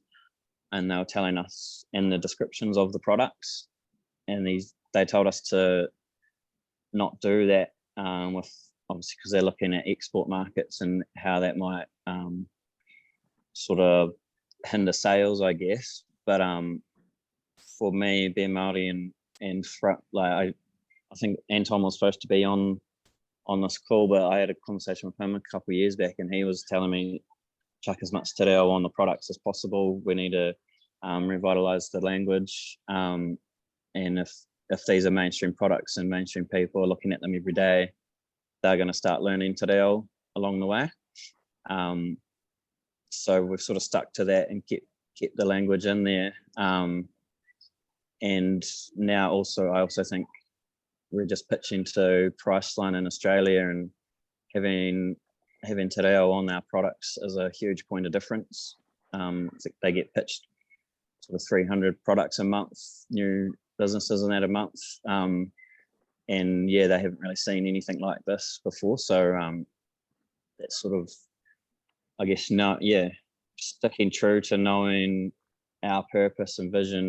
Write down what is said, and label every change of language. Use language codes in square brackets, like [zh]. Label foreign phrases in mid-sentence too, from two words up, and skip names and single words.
[en] And they were telling us in the descriptions of the products, and they told us to not do that with, obviously, because they're looking at export markets and how that might sort of hinder sales, I guess. But for me, being Māori and like I think Anton was supposed to be on this call, but I had a conversation with him a couple of years back, and he was telling me chuck as much [mi] te reo [en] on the products as possible. We need to revitalize the language, and if these are mainstream products and mainstream people are looking at them every day, they're going to start learning [mi] te reo [en] along the way. So we've sort of stuck to that and kept the language in there. And now also, I also think we're just pitching to Priceline in Australia, and having [mi] te reo [en] on our products is a huge point of difference. They get pitched sort of 300 products a month, new businesses in that a month. And yeah, they haven't really seen anything like this before. So that's sort of, I guess, sticking true to knowing our purpose and vision.